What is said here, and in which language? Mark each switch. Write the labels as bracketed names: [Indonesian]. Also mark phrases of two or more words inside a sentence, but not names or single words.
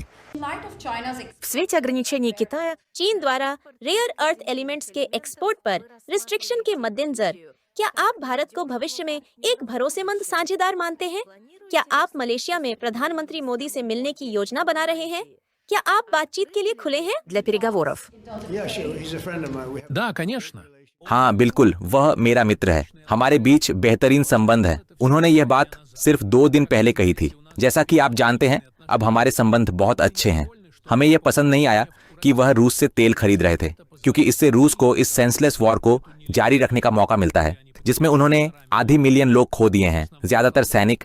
[Russian] В свете ограничений Китая, [Hindi] चीन द्वारा [English] rare earth elements [Hindi] के एक्सपोर्ट पर रिस्ट्रिक्शन के मद्देनजर क्या आप भारत को भविष्य में एक भरोसेमंद साझेदार मानते हैं? क्या आप मलेशिया में प्रधानमंत्री मोदी से मिलने की योजना बना रहे हैं? क्या आप बातचीत के लिए खुले हैं [Russian] для переговоров? Да, конечно. [Hindi] हाँ बिल्कुल, वह मेरा मित्र है। हमारे बीच बेहतरीन संबंध है। उन्होंने यह बात सिर्फ 2 दिन पहले कही थी। जैसा कि आप जानते हैं, अब हमारे संबंध बहुत अच्छे हैं। हमें यह पसंद नहीं आया कि वह रूस से तेल खरीद रहे थे, क्योंकि इससे रूस को इस [English] senseless war [Hindi] को जारी रखने का मौका मिलता है, जिसमें उन्होंने 500 मिलियन लोग खो दिए हैं, ज्यादातर सैनिक।